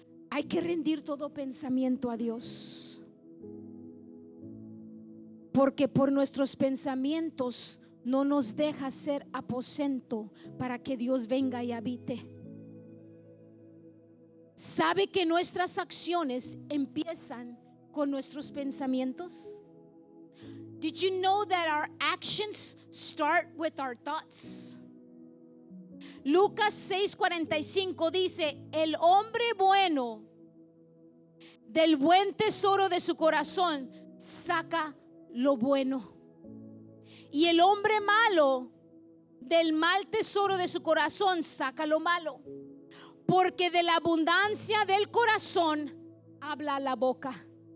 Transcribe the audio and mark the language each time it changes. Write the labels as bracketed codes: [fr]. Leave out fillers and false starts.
[es] Hay que rendir todo pensamiento a Dios, porque por nuestros pensamientos no nos deja ser aposento para que Dios venga y habite. ¿Sabe que nuestras acciones empiezan con nuestros pensamientos? [en] Did you know that our actions start with our thoughts? [es] Lucas 6:45 dice: el hombre bueno del buen tesoro de su corazón saca lo bueno, y el hombre malo del mal tesoro de su corazón saca lo malo, porque de la abundancia del corazón habla la boca.